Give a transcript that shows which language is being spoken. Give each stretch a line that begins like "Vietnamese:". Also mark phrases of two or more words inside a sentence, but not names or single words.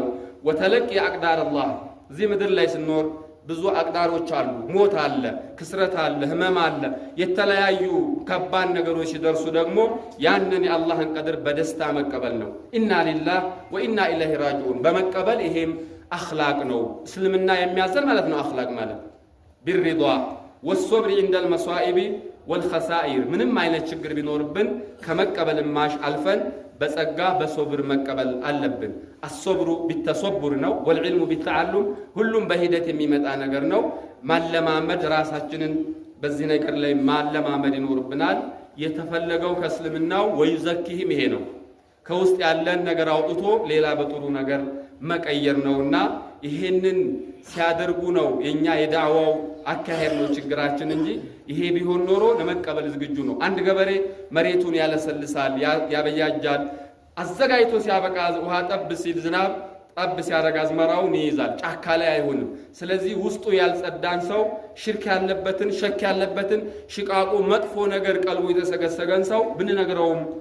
Arabic: وتلقي أقدار الله
Amharic: እዚህ ምድር ላይ ስንኖር ብዙ አቅዳሮች አሉ ሞት አለ ክስረት አለ ህመም አለ የተለያዩ ከባድ ነገሮች ሲደርሱ ደግሞ ያንን የአላህን ቀድር በደስታ መቀበል ነው
Arabic: إنا لله وإنا إليه راجعون
Amharic: በመቀበል ይሄም አኽላቅ ነው እስልምና የሚያዘን ማለት ነው አኽላቅ ማለት
Arabic: بالرضا والصبر عند المصائب والخسائر
Amharic: ምንም አይነት ችግር ቢኖርብን ከመቀበል ማሽ አልፈን በጸጋ በሶብር መቀበል አለብን
Arabic: الصبر بالتصبر
Amharic: ነው
Arabic: والعلم بالتعلم
Amharic: ሁሉም በሂደት የሚመጣ ነገር ነው ማለማመድ ራሳችንን በዚህ ነገር ላይ ማለማመድ ይኖርብናል የተፈለገው ከእስልምናው ወይዘኪህም ይሄ ነው ከውስጥ ያለን ነገር አውጥቶ ሌላ በጥሩ ነገር መቀየር ነውና ይሄንን ሲያደርጉ ነው የኛ የዳዋው አካሄድ ነው ችግራችን እንጂ ይሄ ቢሆን ኖሮ ለመቀበል ዝግጁ ነው አንድ ገበሬ መሬቱን ያለሰልሳል ያበያጃል አዘጋጅቶ ሲያበቃ ውሃ ጠብ ሲል ዝናብ ጠብ ሲያረጋ አዝመራውን ይይዛል ጫካ ላይ አይሆንም ስለዚህ ውስጡ ያልጸዳን ሰው ሽርክ ያለበትን ሸክ ያለበትን ሽቃቁ መጥፎ ነገር ቀልቡ የተሰገሰገን ሰው ብንነግረውም